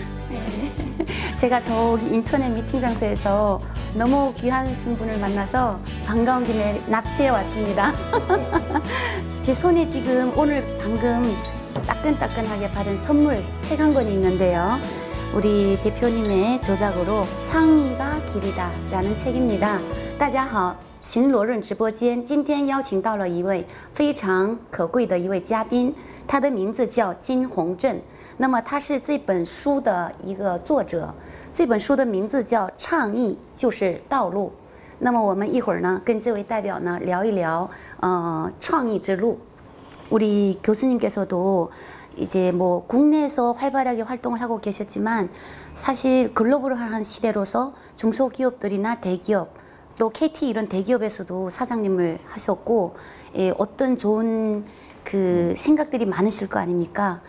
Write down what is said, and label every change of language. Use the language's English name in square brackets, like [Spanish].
[Korean] 네, 제가 저기 인천의 미팅 장소에서 너무 귀하신 분을 만나서 반가운 김에 납치해 왔습니다. 제 손에 지금 오늘 방금 따끈따끈하게 받은 선물 책 한 권이 있는데요. 우리 대표님의 저작으로 창의가 길이다 라는 책입니다. [Chinese] 大家好，秦罗润直播间今天邀请到了一位非常可贵的一位嘉宾，他的名字叫金宏正。那么他是这本书的一个作者，这本书的名字叫《倡议就是道路》。那么我们一会儿呢，跟这位代表呢聊一聊创意之路。 [Korean] 우리 교수님께서도 이제 뭐 국내에서 활발하게 활동을 하고 계셨지만 사실 글로벌한 시대로서 중소기업들이나 대기업 또 KT 이런 대기업에서도 사장님을 하셨고 어떤 좋은 그 생각들이 많으실 거 아닙니까?